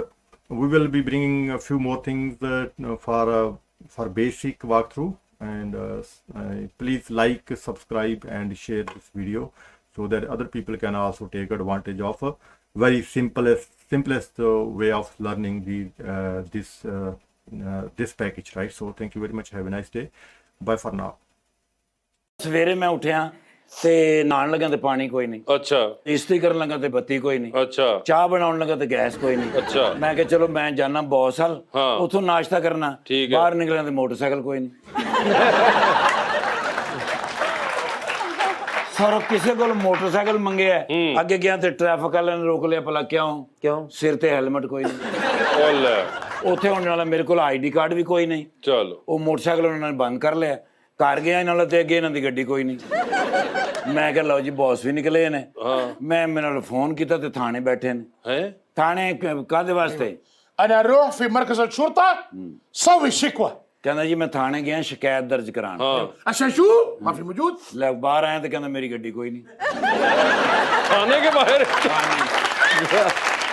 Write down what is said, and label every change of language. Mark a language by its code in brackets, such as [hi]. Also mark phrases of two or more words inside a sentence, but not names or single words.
[en] We will be bringing a few more things for basic walkthrough, and please like, subscribe, and share this video so that other people can also take advantage of a very simplest way of learning this package, right? So thank you very much. Have a nice day. Bye for now. [pa] ਸਵੇਰੇ ਮੈਂ ਉੱਠਿਆ ਤੇ ਨਹਾਉਣ ਲੱਗਾ ਤੇ ਪਾਣੀ ਕੋਈ ਨਹੀਂ। ਅੱਛਾ। ਇਸਤਰੀ ਕਰਨ ਲੱਗਾ ਤੇ ਬੱਤੀ ਕੋਈ ਨਹੀਂ। ਅੱਛਾ। ਚਾਹ ਬਣਾਉਣ ਲੱਗਾ ਤੇ ਗੈਸ ਕੋਈ ਨਹੀਂ। ਅੱਛਾ। ਮੈਂ ਕਿਹਾ ਚਲੋ ਮੈਂ ਜਾਣਾ ਬੌਸ ਹਲ, ਉੱਥੋਂ ਨਾਸ਼ਤਾ ਕਰਨਾ, ਬਾਹਰ ਨਿਕਲਿਆ ਤੇ ਮੋਟਰਸਾਈਕਲ ਕੋਈ ਨਹੀਂ। ਸਰ ਕਿਸੇ ਕੋਲ ਮੋਟਰਸਾਈਕਲ ਮੰਗਿਆ, ਅੱਗੇ ਗਿਆ ਤੇ ਟ੍ਰੈਫਿਕ ਵਾਲਿਆਂ ਨੇ ਰੋਕ ਲਿਆ, ਭਲਾ ਕਿਉਂ? ਸਿਰ ਤੇ ਹੈਲਮਟ ਕੋਈ ਨਹੀਂ। ਉੱਥੇ ਹੋਣ ਵਾਲਾ ਮੇਰੇ ਕੋਲ ਆਈਡੀ ਕਾਰਡ ਵੀ ਕੋਈ ਨਹੀਂ। ਚਲੋ ਉਹ ਮੋਟਰਸਾਈਕਲ ਉਹਨਾਂ ਨੇ ਬੰਦ ਕਰ ਲਿਆ। ਘਰ ਗਿਆ ਇਹਨਾਂ ਤੇ ਅੱਗੇ ਇਹਨਾਂ ਦੀ ਗੱਡੀ ਕੋਈ ਨਹੀਂ। ਮੈਂ ਕਿਹਾ ਲਓ ਜੀ ਬੌਸ ਵੀ ਨਿਕਲੇ ਨੇ। ਮੈਂ ਮੇਰੇ ਨਾਲ ਫੋਨ ਕੀਤਾ ਤੇ ਥਾਣੇ ਬੈਠੇ ਨੇ। ਥਾਣੇ ਕਾਹਦੇ ਵਾਸਤੇ? [ar] أنا أروح في مركز الشرطة سوي شكوى [pa] ਕਹਿੰਦਾ ਜੀ ਮੈਂ ਥਾਣੇ ਗਿਆ ਸ਼ਿਕਾਇਤ ਦਰਜ ਕਰਾਉਣ। अच्छा शू माफी मौजूद। ਲੈ ਬਾਹਰ ਆਇਆ ਤੇ ਕਹਿੰਦਾ ਮੇਰੀ ਗੱਡੀ ਕੋਈ ਨਹੀਂ। [hi] थाने के बाहर